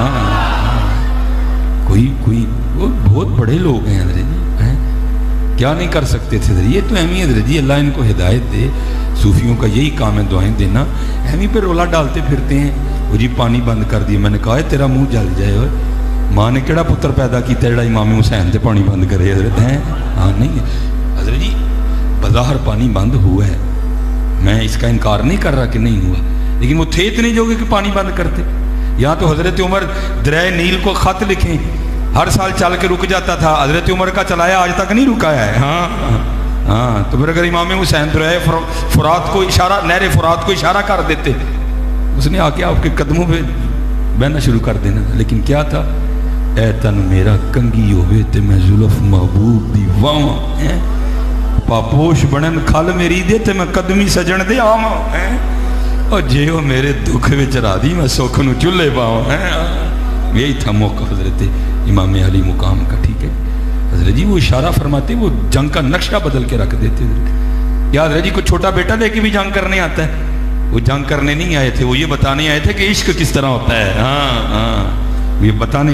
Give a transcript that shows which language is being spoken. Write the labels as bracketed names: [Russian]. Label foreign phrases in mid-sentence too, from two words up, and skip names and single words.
[Urdu] کوئی وہ بہت بڑے لوگ ہیں حضرت جی، کیا نہیں کر سکتے تھے. یہ تو اہمی حضرت جی، اللہ ان کو ہدایت دے. صوفیوں کا یہی کام ہے دعائیں دینا. اہمی پہ رولا ڈالتے پھرتے ہیں. وہ جی پانی بند کر دیا. میں نے کہا ہے تیرا منہ جل جائے. [Punjabi] اور ماں نے کیڑا پتر پیدا کیتا جڑا امام حسین تے پانی بند کرے حضرت ہیں. [Urdu] ہاں نہیں حضرت جی، بظاہر پانی بند ہوا ہے، میں اس کا انکار نہیں کر رہا کہ نہیں ہوا، لیکن وہ تھے اتنے جو کہ پانی بند کرتے. یہاں تو حضرت عمر دریائے نیل کو خط لکھیں، ہر سال چل کے رک جاتا تھا. حضرت عمر کا چلایا آج تک نہیں رکایا ہے. ہاں تو پھر اگر امام حسین دریائے فرات کو اشارہ، نہر فرات کو اشارہ کر دیتے، اس نے آ کے آپ کے قدموں پہ بہنا شروع کر دینا. [Punjabi] لیکن کیا تھا، اے تن میرا کنگی ہوئے تے میں زلف محبوب دی واواں، پاپوش بنن کھل میری دے تے میں قدمی سجن دے آواں، اور جے وہ میرے دکھ وچ راضی میں سکھ نو چولہے پاواں. [Urdu] یہی تھا موقع حضرت امام علی مقام کا. ٹھیک ہے حضرت جی وہ اشارہ فرماتے وہ جنگ کا نقشہ بدل کے رکھ دیتے. یا حضرت جی کو چھوٹا بیٹا لے کے بھی جنگ کرنے آتا ہے. وہ جنگ کرنے نہیں آئے تھے, وہ یہ بتانے آئے تھے کہ عشق کس طرح ہوتا ہے. ہاں یہ بتانے.